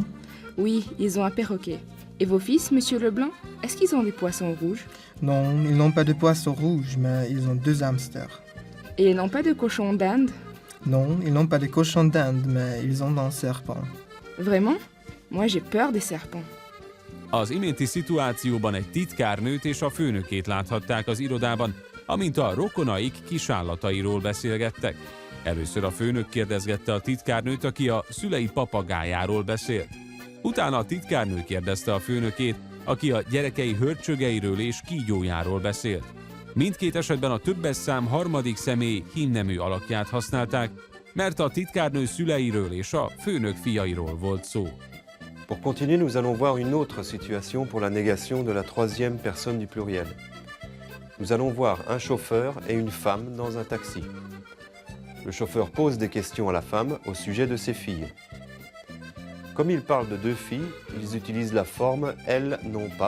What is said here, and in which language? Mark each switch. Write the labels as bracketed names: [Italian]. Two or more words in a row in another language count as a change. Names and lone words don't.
[French] Oui, ils ont un perroquet. Et vos fils, monsieur Leblanc, est-ce qu'ils ont des poissons rouges? Non, ils n'ont pas de poissons rouges, mais ils ont 2 hamsters. Et ils n'ont pas de cochons d'Inde? Non, ils n'ont pas de cochons d'Inde, mais ils ont un serpent. Vraiment? Moi, j'ai peur des serpents. [Hungarian] Az iménti szituációban egy titkárnőt és a főnökét láthatták az irodában, amint a rokonaik kisállatairól beszélgettek. Először a főnök kérdezgette a titkárnőt, aki a szülei papagájáról beszélt. Utána a titkárnő kérdezte a főnökét, aki a gyerekei hörcsögeiről és kígyójáról beszélt. Mindkét esetben a többes szám harmadik személy hímnemű alakját használták, mert a titkárnő szüleiről és a főnök fiairól volt szó. [French] Pour continuer, nous allons voir une autre situation pour la négation de la troisième personne du pluriel. Nous allons voir un chauffeur et une femme dans un taxi. Le chauffeur pose des questions à la femme au sujet de ses filles. Comme il parle de 2 filles, ils utilisent la forme « elles n'ont pas ».